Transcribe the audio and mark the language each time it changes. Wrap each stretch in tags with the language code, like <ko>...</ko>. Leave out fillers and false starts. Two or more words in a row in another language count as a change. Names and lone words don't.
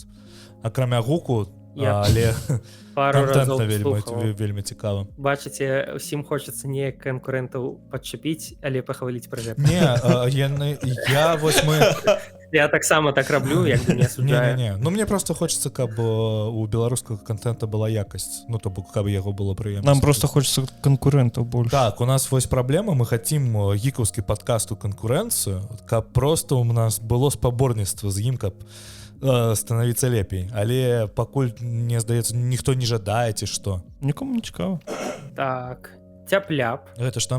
<be>Акрамя гуку, але контент вельмі цікавы. Бачыце, усім хочацца неяк канкурэнтаў падчапіць, але пахваліць пра гэта. Я таксама так раблю, як бы не асуджаю.</be> <ru>Мне просто хочется,</ru> <be>каб у беларускага контента была якасць. То бок, каб яго было прыемна.</be> <ru>Нам просто хочется конкурентаў больше.</ru> <be>Так, у нас вось праблема,</be> <ru>мы хотим</ru> <be>гікаўскі падкаст у канкурэнцыю, каб просто у нас было спаборніцтва з ім, каб становіцца лепей. Але пакуль, мне здаецца, ніхто не жадае, ці што. Нікому не цікава. Так, Цяпляп. Гэта што?</be>